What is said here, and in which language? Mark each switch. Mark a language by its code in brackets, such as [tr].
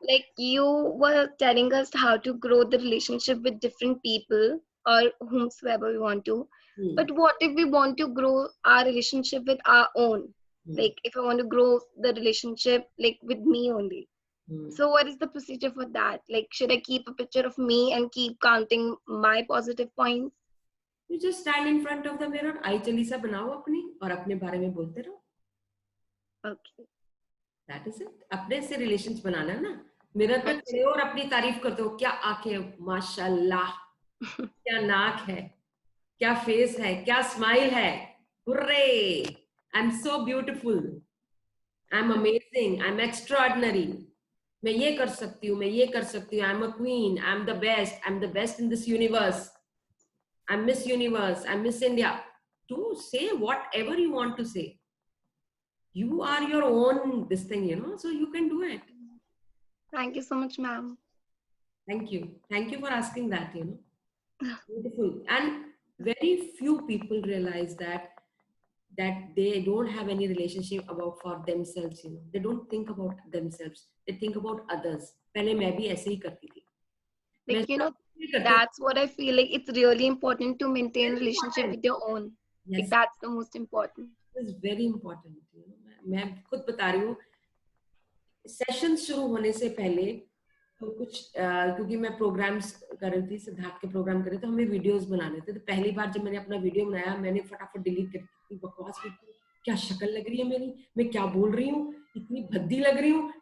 [en] Like you were telling us how to grow the relationship with different people or whomsoever we want to. But what if we want to grow our relationship with our own? Like if I want to grow the relationship like with me only. So what is the procedure for that? Like should I keep a picture of me and keep counting my positive points? You just stand in front of the mirror, [hi] आई चलीसा बनाओ अपनी और अपने बारे में बोलते रहो. [en] Okay. That is it. [hi] अपने से रिलेशंस बनाना ना. मिरर पे खड़े हो और अपनी तारीफ करते हो, क्या आंखें माशाल्लाह, क्या नाक है, क्या फेस है, क्या स्माइल है, hurray, [en] I am so beautiful, I am amazing, I am extraordinary, [hi] मैं ये कर सकती हूँ, मैं ये कर सकती हूँ, [en] I am a queen, I am the best, I am the best in this universe, I am miss universe, I am miss India. To say whatever you want to say. You are your own this thing, you know, so you can do it. Thank you so much, ma'am. Thank you. Thank you for asking that, you know. Beautiful. And very few people realize that they don't have any relationship about for themselves, you know. They don't think about themselves. They think about others. [hi] पहले मैं भी ऐसे ही करती थी. [en] Like, you know, that's what I feel like. It's really important to maintain relationship with your own. Yes. Like, that's the most important. It is very important. [hi] You know, मैं खुद बता रही हूँ. सेशन शुरू होने से पहले तो कुछ क्योंकि मैं प्रोग्राम्स कर रही थी, सिद्धार्थ के प्रोग्राम कर रहे थे, तो हमें वीडियोस बनाने थे. तो पहली बार जब मैंने अपना वीडियो बनाया, मैंने फटाफट डिलीट कर दी. बकवास वीडियो, क्या शक्ल लग रही है मेरी, मैं क्या बोल रही हूँ, इतनी भद्दी लग रही हूँ.